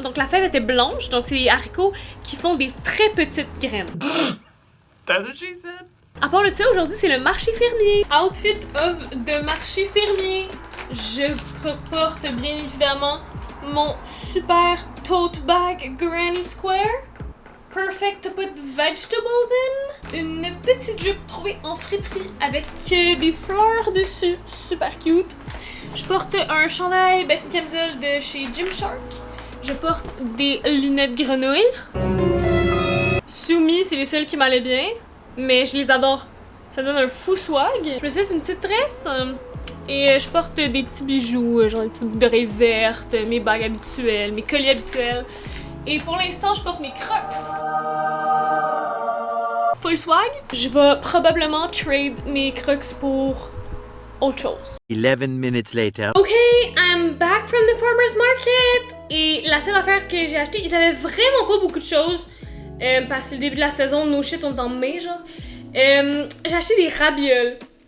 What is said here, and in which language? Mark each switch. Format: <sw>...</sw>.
<fr>Donc la fève était blanche, donc c'est des haricots qui font des très petites graines.</fr> <en>That's what she said.</en> <fr>À part de ça, aujourd'hui c'est le marché fermier. Outfit of de marché fermier. Je porte bien évidemment mon super tote bag Granny Square.</fr> <en>Perfect to put vegetables in.</en> <fr>Une petite jupe trouvée en friperie avec des fleurs dessus.</fr> <en>Super cute.</en> <fr>Je porte un chandail, ben c'est une camisole de chez Gymshark. Je porte des lunettes grenouilles. Soumis, c'est les seuls qui m'allaient bien, mais je les adore. Ça donne un fou swag. Je me suis fait une petite tresse et je porte des petits bijoux, genre des petites boucles d'oreilles vertes, mes bagues habituelles, mes colliers habituels. Et pour l'instant, je porte mes Crocs. Full swag. Je vais probablement trade mes Crocs pour autre chose.</fr> <en>11 minutes later. Ok, I'm back from the farmer's market.</en> <fr>Et la seule affaire que j'ai acheté, ils avaient vraiment pas beaucoup de choses. Parce que c'est le début de la saison,</fr> <en>no shit,</en> <fr>on est en mai, genre. J'ai acheté des ravioles.</fr>